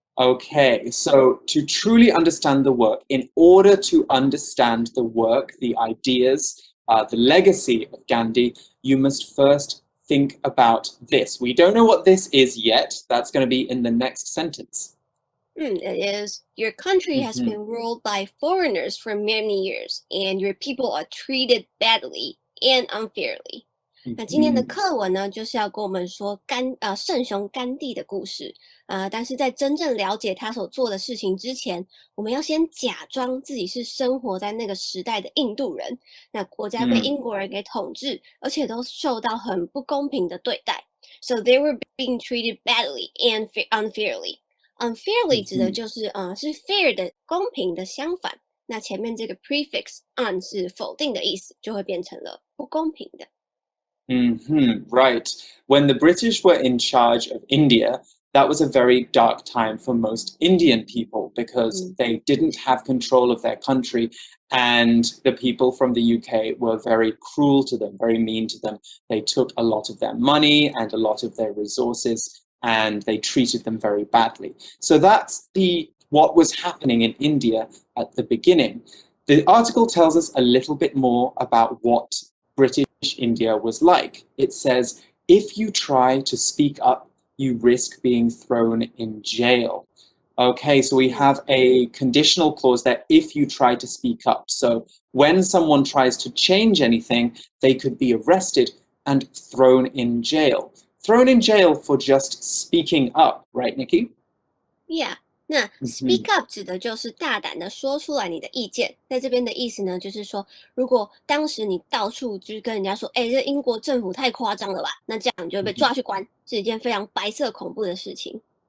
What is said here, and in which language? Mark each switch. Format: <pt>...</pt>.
<en>Okay, so to truly understand the work, in order to understand the work, the ideas, the legacy of Gandhi, you must first think about this. We don't know what this is yet. That's going to be in the next sentence. It is, your country has been ruled by foreigners for many years, and your people are treated badly and unfairly.</en> <zh>那今天的课文呢，就是要跟我们说圣雄甘地的故事。但是在真正了解他所做的事情之前，我们要先假装自己是生活在那个时代的印度人。那国家被英国人给统治，而且都受到很不公平的对待。</zh> <en>So they were being treated badly and unfairly.</en> <zh>Unfairly 指的就是是 fair 的公平的相反，那前面这个 prefix un 是否定的意思，就会变成了不公平的。</zh> <en>Right. When the British were in charge of India, that was a very dark time for most Indian people because they didn't have control of their country, and the people from the UK were very cruel to them, very mean to them. They took a lot of their money and a lot of their resources, and they treated them very badly. So that's what was happening in India at the beginning. The article tells us a little bit more about what British India was like. It says, if you try to speak up, you risk being thrown in jail. Okay, so we have a conditional clause there, if you try to speak up. So when someone tries to change anything, they could be arrested and thrown in jail. Thrown in jail for just speaking up, right, Nikki? Yeah.</en> <zh>那 speak up 指的就是大胆的说出来你的意见，在这边的意思呢，就是说，如果当时你到处就是跟人家说，这英国政府太夸张了吧，那这样你就会被抓去关，是一件非常白色恐怖的事情。</zh>